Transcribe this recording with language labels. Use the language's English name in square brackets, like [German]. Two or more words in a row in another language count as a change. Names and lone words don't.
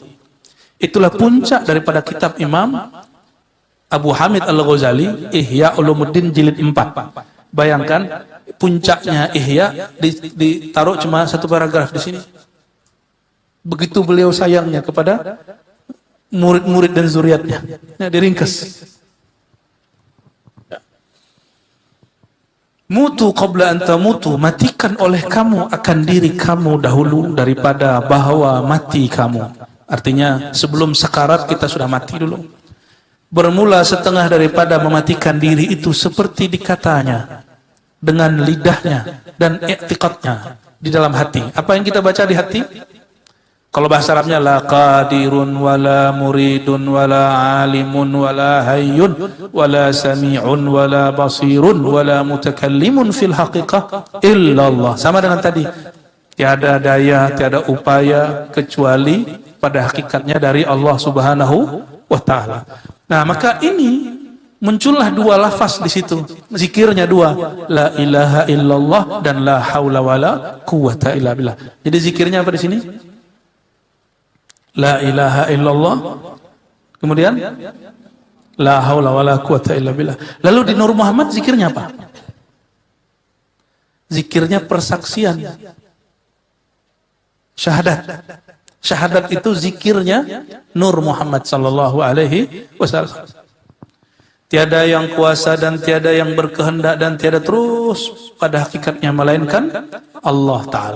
[Indonesian] Itulah puncak daripada kitab Imam Abu Hamid Al-Ghazali, Ihya Ulumuddin jilid 4. Bayangkan puncaknya Ihya ditaruh cuma satu paragraf di sini. Begitu beliau sayangnya kepada murid-murid dan zuriatnya. Nah, diringkas. [Arabic] موتوا قبل أن تموتوا, [Indonesian] matikan oleh kamu akan diri kamu dahulu daripada bahwa mati kamu. Artinya sebelum sekarat kita sudah mati dulu. Bermula setengah daripada mematikan diri itu seperti dikatanya dengan lidahnya dan i'tiqadnya di dalam hati. Apa yang kita baca di hati? Kalau bahasa Arabnya [Arabic] لا قادر ولا مريد ولا عالم ولا حي ولا سميع ولا بصير ولا متكلم في الحقيقة إلا الله. [Indonesian] Sama dengan tadi. Tiada daya, tiada upaya kecuali pada hakikatnya dari Allah [Arabic] سبحانه وتعالى. [Indonesian] Nah, maka ini muncullah dua lafaz di situ. Zikirnya dua, [Arabic] لا إله إلا الله dan لا حول ولا قوة إلا بالله. [Indonesian] Jadi zikirnya apa di sini? [Arabic] لا إله إلا الله. Kemudian لا حول ولا قوة إلا بالله. [Indonesian] Lalu di Nur Muhammad zikirnya apa? Zikirnya persaksian. Syahadat. Syahadat itu zikirnya Nur Muhammad [Arabic] صلى الله عليه وسلم. [Indonesian] Tiada yang kuasa dan tiada yang berkehendak dan tiada terus pada hakikatnya melainkan [Arabic] الله تعالى.